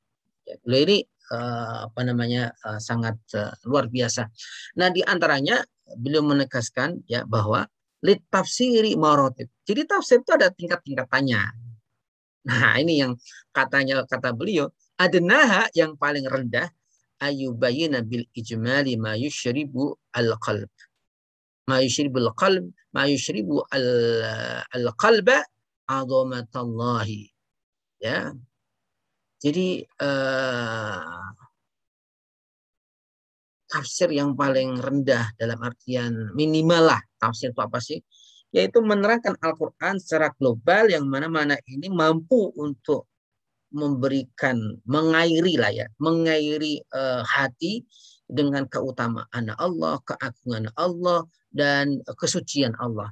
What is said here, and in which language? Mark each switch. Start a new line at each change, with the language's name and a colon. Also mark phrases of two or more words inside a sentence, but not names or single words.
Indonesian: Ya, beliau ini sangat luar biasa. Nah, di antaranya beliau menegaskan ya bahwa
Arabic: للتفسير مراتب.
Indonesian: Jadi tafsir itu ada tingkat-tingkatannya. Nah, ini yang kata beliau,
Arabic: adnaha
Indonesian: yang paling rendah
Arabic: أن يبين بالإجمال ما يشرب القلب. ما يشرب القلب، ما يشرب القلب عظمة الله.
Indonesian: Ya. Jadi tafsir yang paling rendah dalam artian minimal lah, tafsir itu apa sih? Yaitu menerangkan Al-Quran secara global yang mana-mana ini mampu untuk memberikan, mengairi lah ya, mengairi hati dengan keutamaan Allah, keagungan Allah, dan kesucian Allah.